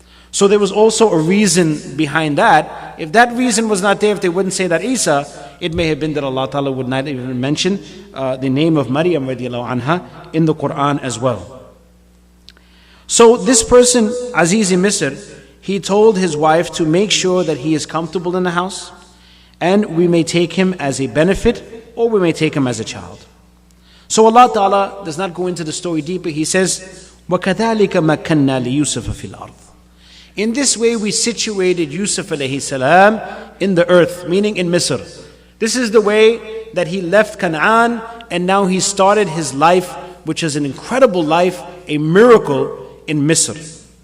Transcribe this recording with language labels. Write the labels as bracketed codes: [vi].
[en] So there was also a reason behind that. If that reason was not there, if they wouldn't say that Isa, it may have been that Allah Ta'ala would not even mention the name of Maryam radiallahu anha in the Quran as well. So this person, Aziz in Misr, he told his wife to make sure that he is comfortable in the house, and we may take him as a benefit or we may take him as a child. So Allah Ta'ala does not go into the story deeper. He says, [ar] وَكَذَلِكَ مَكَّنَّا لِيُوسُفَ فِي الْأَرْضِ. [en] In this way we situated Yusuf alayhi salam in the earth, meaning in Misr. This is the way that he left Canaan and now he started his life, which is an incredible life, a miracle in Misr.